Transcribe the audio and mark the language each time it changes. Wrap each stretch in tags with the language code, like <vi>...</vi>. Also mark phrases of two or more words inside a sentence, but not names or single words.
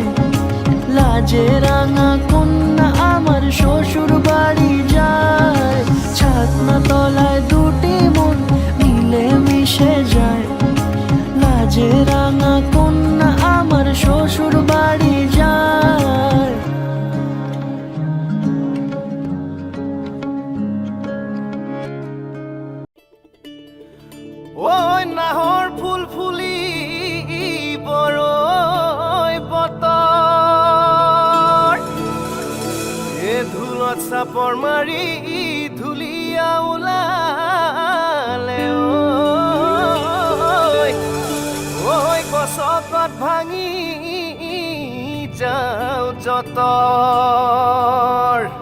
<bn>লাজে রাঙা কন্যা আমার শ্বশুর বাড়ি যায়, ছাতনা তলায় দুটি মন মিলে মিশে যায়। লাজে রাঙা কন্যা আমার শ্বশুর বাড়ি যায়।</bn> <as>ওই নাহৰ ফুল ফুলি বৰৈ বতৰ, এ ধুলত চাপৰ মাৰি ধুলীয়া ওলালে। ঐ গছকত ভাঙি যাওঁ যতৰ।</as>